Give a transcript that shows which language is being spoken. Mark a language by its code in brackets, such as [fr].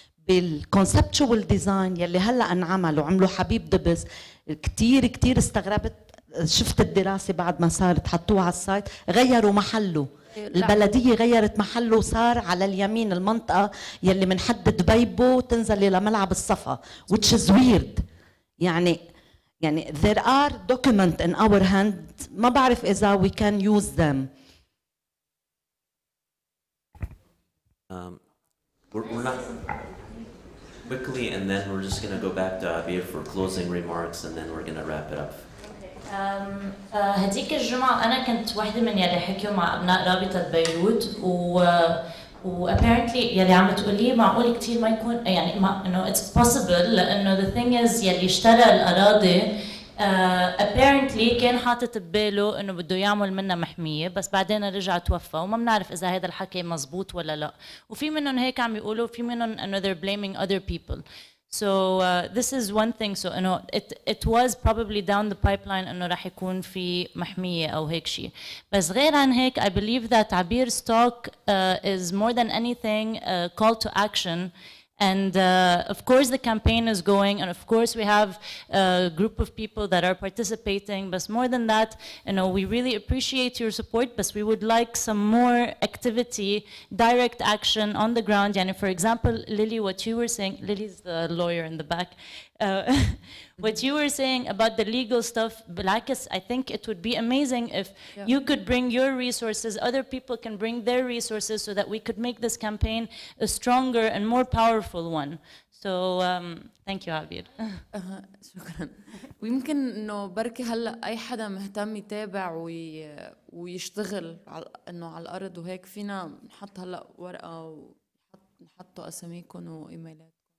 [ar] بالكونسبتشوال ديزاين يلي هلا انعمل وعملوا حبيب دبس كثير كثير استغربت. شفت الدراسه بعد ما صارت حطوها على السايت، غيروا محله. البلديه غيرت محله وصار على اليمين المنطقه يلي من حد دبيبو تنزلي لملعب الصفا [en] which is weird. [ar] يعني [en] there are documents in our hand [ar] ما بعرف اذا [en] we can use them. We're not quickly, and then we're just going to go back to Abir for closing remarks, and then we're going to wrap it up. [ar] هديك الجمعة أنا كنت واحدة من يلي حكيوا مع أبناء رابطة بيروت و [en] apparently [ar] يلي عم تقولي معقول كتير ما يكون يعني ما إنه [en] it's possible، [ar] لأنه [en] the thing is [ar] يلي اشترى الأراضي apparently كان حاطط بباله إنه بده يعمل منها محمية، بس بعدين رجع توفى وما بنعرف إذا هذا الحكي مزبوط ولا لا. وفي منهم هيك عم يقولوا، في منهم إنه [en] they're blaming other people. So this is one thing. So it was probably down the pipeline [ar] إنه راح يكون في محمية أو هيك شيء. بس غير عن هيك [en] I believe that Abir's talk is more than anything a call to action. And of course the campaign is going, and of course we have a group of people that are participating, but more than that, you know, we really appreciate your support, but we would like some more activity, direct action on the ground. And for example, Lily, what you were saying, Lily's the lawyer in the back, what you were saying about the legal stuff, [ar] بالعكس, [en] I think it would be amazing if you could bring your resources, other people can bring their resources so that we could make this campaign a stronger and more powerful one. So thank you, Abir. [ar] شكرا. ويمكن انه بركي هلا اي حدا مهتم يتابع ويشتغل انه على الارض وهيك، فينا نحط هلا ورقه ونحطوا اساميكم وايميلاتكم.